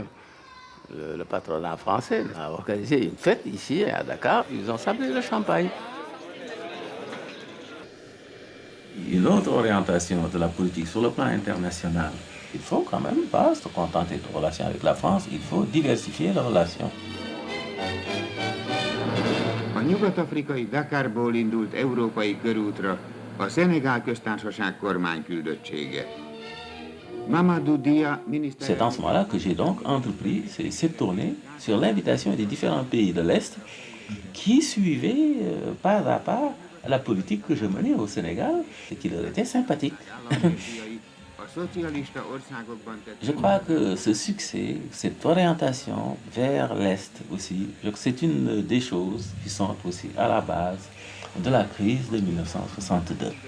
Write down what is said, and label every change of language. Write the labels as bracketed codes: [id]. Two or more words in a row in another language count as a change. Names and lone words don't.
[fr] Le patronat français a organisé une fête ici à Dakar, ils ont sablé le champagne. Une autre orientation de la politique sur le plan international, il faut quand même pas se contenter de relations avec la France, il faut diversifier les relations. [hu] A nyugat-afrikai Dakarból indult európai körútra a Szenegál köztársaság kormányküldöttsége. [fr] C'est en ce moment-là que j'ai donc entrepris cette tournée sur l'invitation des différents pays de l'Est qui suivaient pas à pas la politique que je menais au Sénégal et qui leur était sympathique. Je crois que ce succès, cette orientation vers l'Est aussi, c'est une des choses qui sont aussi à la base de la crise de 1962.